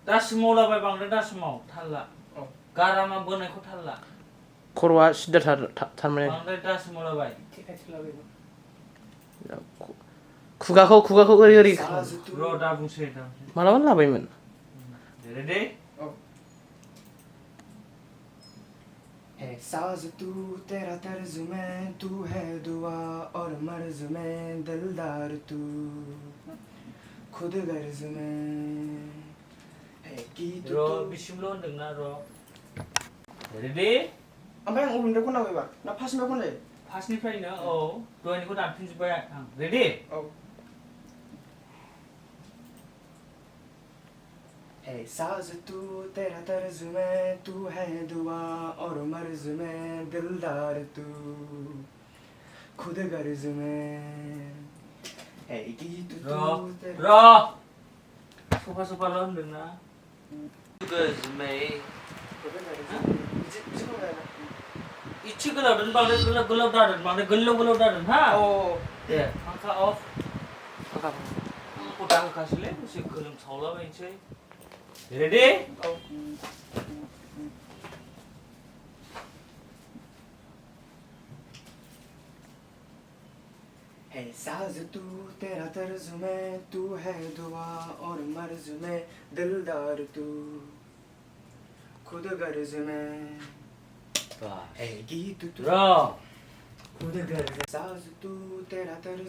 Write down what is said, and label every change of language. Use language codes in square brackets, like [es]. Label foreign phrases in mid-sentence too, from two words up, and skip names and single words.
[brx] दासिमाव लाबाय बांद्राय दासिमाव थालला गारामा बोनायखौ थालला खर'आ सिदा थारमाने बांद्राय दासिमाव लाबाय खुगाखौ ओरै र' दा बुंसै मालाबा लाबायमोन रेडि [hi] है साज तू तेरा तर्ज में तू है दुआ और मर्ज में दिलदार तू खुद गर्ज में है गीत [brx] र' बिसिमल' होनदोंना र' रेडि ओमफ्राय आं अबेनिफ्राय खननांगौ एबार ना फार्स्टनिफ्राय खनलायो फार्स्टनिफ्रायनो औ दहायनिखौ दानफिनजोब्बाय आं रेडि [hi] औ है साज तू तेरा तर्ज में तू है दुआ और मर्ज में दिलदार तू खुद गर्ज में है गीत तू [brx] सफा ल' होनदोंना गोजोमै इसे गोलाव दोन बांद्राय गोलाव दादों बांद्राय गोलाव दादों हा दे फांखा अफ आंखौ दाहोखासैलै एसे गोलोमसावलाबायनोसै रेडि [hi] है साज तू तेरा तर्ज में तू है दुआ और मर्ज में दिलदार तू खुद गर्ज में है गीत तू खुद गर्ज साज तू तेरा तर्ज